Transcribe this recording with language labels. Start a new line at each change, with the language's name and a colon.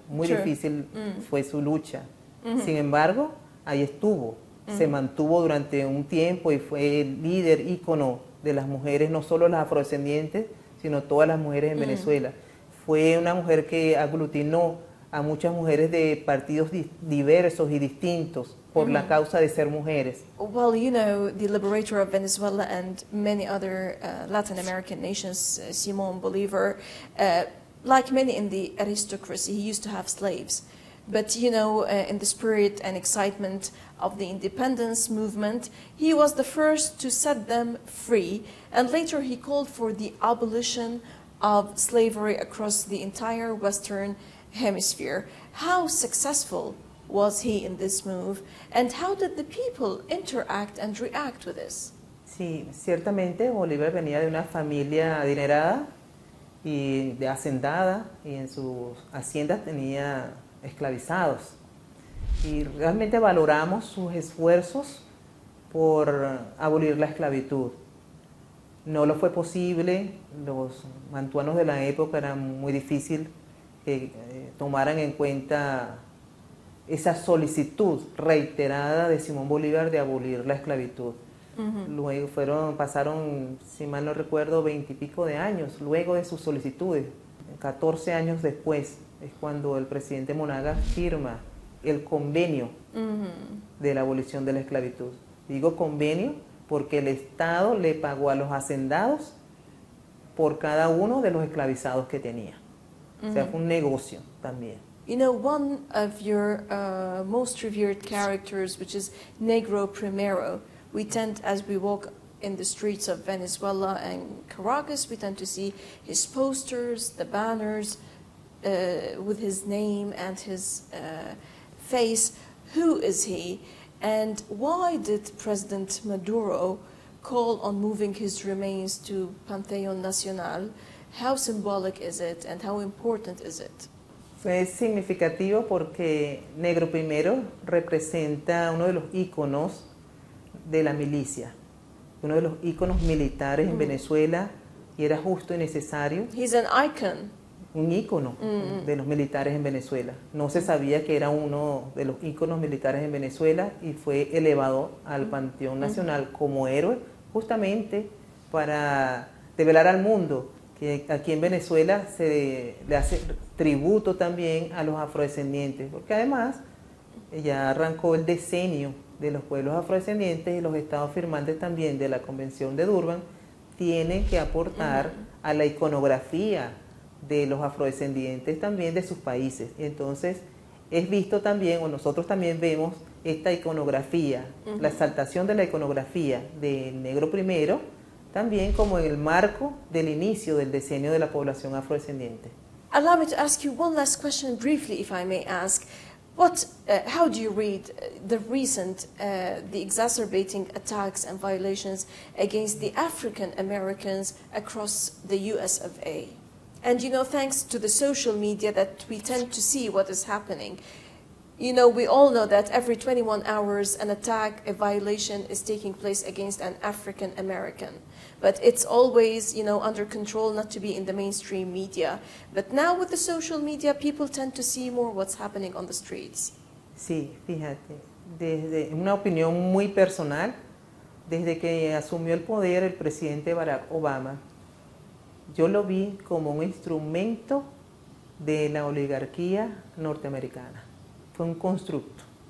Spanish: Muy difícil fue su lucha. Sin embargo, ahí estuvo, se mantuvo durante un tiempo y fue el líder, ícono de las mujeres, no solo las afrodescendientes, sino todas las mujeres en Venezuela. Fue una mujer que aglutinó a muchas mujeres de partidos diversos y distintos por la causa de ser mujeres.
English: Well, you know, the liberator of Venezuela and many other Latin American nations, Simón Bolívar, like many in the aristocracy, he used to have slaves. But, you know, in the spirit and excitement of the independence movement, he was the first to set them free. And later he called for the abolition of slavery across the entire Western Hemisphere. How successful was he in this move? And how did the people interact and react with this?
Spanish: Sí, ciertamente Bolívar venía de una familia adinerada y de hacendada, y en sus haciendas tenía esclavizados. Y realmente valoramos sus esfuerzos por abolir la esclavitud. No lo fue posible, los mantuanos de la época era muy difícil que tomaran en cuenta esa solicitud reiterada de Simón Bolívar de abolir la esclavitud. Luego pasaron, si mal no recuerdo, 20 y pico de años luego de sus solicitudes. 14 años después es cuando el presidente Monaga firma el convenio de la abolición de la esclavitud. Digo convenio porque el Estado le pagó a los hacendados por cada uno de los esclavizados que tenía. O sea, fue un negocio también.
English: You know, one of your most revered characters, which is Negro Primero, we tend, as we walk in the streets of Venezuela and Caracas, we tend to see his posters, the banners with his name and his face. Who is he? And why did President Maduro call on moving his remains to Panteón Nacional? How symbolic is it and how important is it?
Spanish: Es significativo porque Negro Primero representa uno de los íconos de la milicia, uno de los íconos militares en Venezuela, y era justo y necesario.
English: He's an icon.
Spanish: Un ícono de los militares en Venezuela. No se sabía que era uno de los íconos militares en Venezuela y fue elevado al Panteón Nacional como héroe, justamente para develar al mundo que aquí en Venezuela se le hace tributo también a los afrodescendientes, porque además ya arrancó el decenio de los pueblos afrodescendientes y los estados firmantes también de la Convención de Durban tienen que aportar a la iconografía de los afrodescendientes también de sus países. Y entonces es visto también, o nosotros también vemos esta iconografía, la exaltación de la iconografía del negro primero, también como en el marco del inicio del decenio de la población afrodescendiente.
English: Allow me to ask you one last question briefly, if I may ask. How do you read the recent, the exacerbating attacks and violations against the African Americans across the US of A? And you know, thanks to the social media that we tend to see what is happening. You know, we all know that every 21 hours an attack, a violation is taking place against an African American. But it's always, you know, under control, not to be in the mainstream media. But now with the social media, people tend to see more what's happening on the streets.
Spanish: Sí, fíjate, desde una opinión muy personal, desde que asumió el poder el presidente Barack Obama, yo lo vi como un instrumento de la oligarquía norteamericana. Fue un constructo.